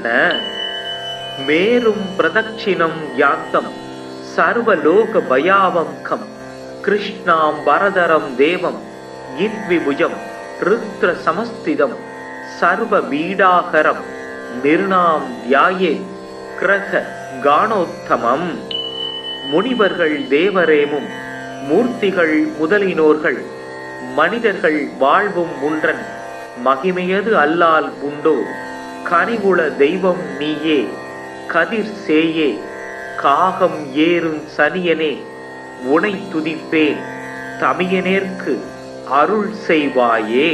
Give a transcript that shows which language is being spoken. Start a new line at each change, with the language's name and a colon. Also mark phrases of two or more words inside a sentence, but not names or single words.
Sanskrit: मेरुं प्रदक्षिणं यान्तं सर्वलोकभयावङ्कं कृष्णां वरदरं देवं यद्विभुजं रुद्रसमस्थितं सर्वपीडाहरं निर्णां ध्यायेत् ग्रह गणोत्तमम्.
Tamil: முனிவர்கள் தேவரேமும் மூர்த்திகள் முதலினோர்கள் மனிதர்கள் வாழ்வும் உன்றன் மகிமையது அல்லால் உண்டோ. கனிவுள தெய்வம் நீயே கதிர் சேயே காகம் ஏறும் சனியனே உனை துதிப்பேன் தமியனேற்கு அருள் செய்வாயே.